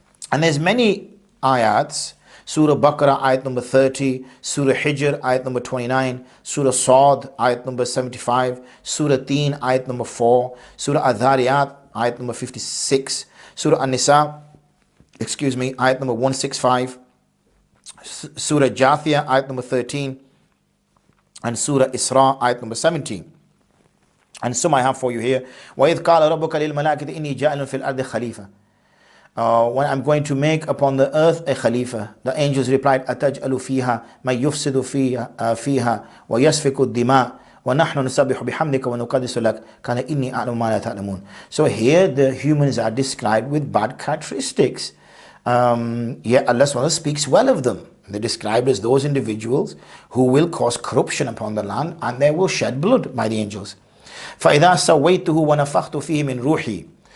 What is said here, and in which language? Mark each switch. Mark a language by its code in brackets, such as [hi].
[en] And there's many ayats. Surah Baqarah, ayat number 30, Surah Hijr, ayat number 29, Surah Sad, ayat number 75, Surah Teen, ayat number 4, Surah Adhariyat, ayat number 56, Surah An-Nisa, ayat number 165, Surah Jathiyah, ayat number 13, and Surah Isra, ayat number 17. And some I have for you here. [ar] وَإِذْ قَالَ رَبُّكَ لِلْمَلَائِكَةِ إِنِّي جَاعِلٌ فِي الْأَرْضِ خَلِيفَةً. [en] When I'm going to make upon the earth a Khalifa, the angels replied, [ar] أَتَجْأَلُ فِيهَا مَنْ يُفْسِدُ فِيهَا وَيَسْفِكُ الدِّمَاءَ وَنَحْنُ نُسَبِّحُ بِحَمْدِكَ وَنُقَدِّسُ لَكَ كَانَ إِنِّي أَعْلَمُ مَا لَا تَعْلَمُونَ. [en] So here the humans are described with bad characteristics. Yet Allah SWT speaks well of them. They're described as those individuals who will cause corruption upon the land, and they will shed blood by the angels. [ar] فَإِذَا سَوَّيْتُهُ وَنَفَخْتُ فِيهِ مِنْ رُوحِي.